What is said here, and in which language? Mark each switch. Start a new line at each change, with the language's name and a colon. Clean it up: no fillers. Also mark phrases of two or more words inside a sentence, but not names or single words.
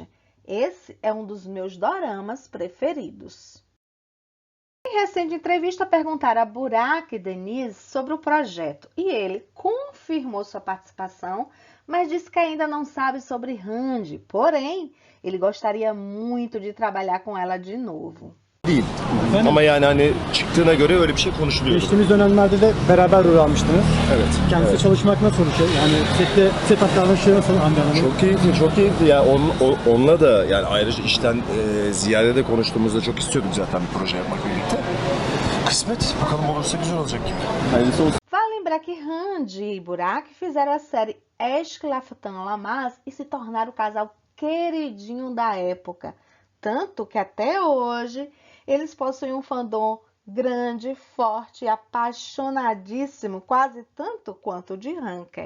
Portuguese: Esse é um dos meus doramas preferidos. Em recente entrevista, perguntaram a Burak Deniz sobre o projeto e ele confirmou sua participação, mas disse que ainda não sabe sobre Hande. Porém, ele gostaria muito de trabalhar com ela de novo.
Turkish: Değil. Ama yani hani çıktığına göre öyle bir şey konuşuluyor. Geçtiğimiz dönemlerde de beraber rol almıştınız. Evet. Kendisi evet. çalışmak nasıl oldu? Yani set davranışı nasıl Hande Hanım'ın? Çok keyifli, çok keyifli. Yani onunla da yani ayrıca işten ziyade de konuştuğumuzda çok istiyorduk zaten bir proje yapmak birlikte. Kısmet. Bakalım olursa güzel olacak gibi. Hayırlısı olsun.
Portuguese: Vale lembrar que Hande e Burak fizeram a série Eşk Laftan Lamaz e se tornaram o casal queridinho da época. Tanto que até hoje eles possuem um fandom grande, forte e apaixonadíssimo, quase tanto quanto o de Hanker.